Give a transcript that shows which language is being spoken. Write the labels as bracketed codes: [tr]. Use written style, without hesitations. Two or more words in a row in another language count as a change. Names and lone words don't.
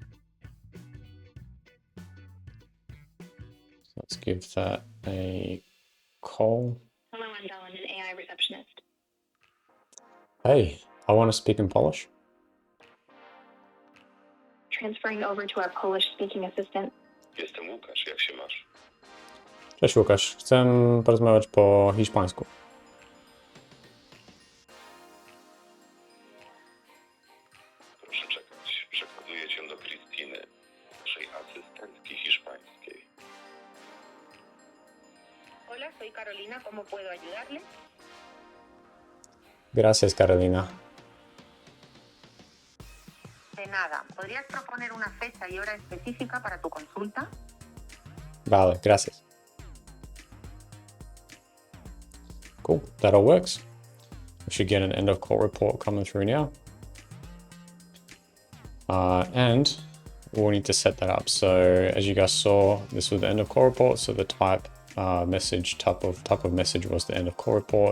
[en] So let's give that a call. Hello, I'm Dawn, an AI receptionist. Hey, I want to speak in Polish. Transferring over to our Polish-speaking assistant. [pl] Jestem Łukasz, jak się masz? Cześć Łukasz, chcę porozmawiać po hiszpańsku. Proszę czekać. Przekazuję cię do Krystyny, naszej asystentki hiszpańskiej. [es] Hola, soy Carolina, ¿cómo puedo ayudarle? Gracias, Carolina. De nada, ¿podrías proponer una fecha y hora específica para tu consulta? Vale, gracias. [en] Cool, that all works. We should get an end of call report coming through now. And we'll need to set that up. So as you guys saw, this was the end of call report. So the type message type of message was the end of call report.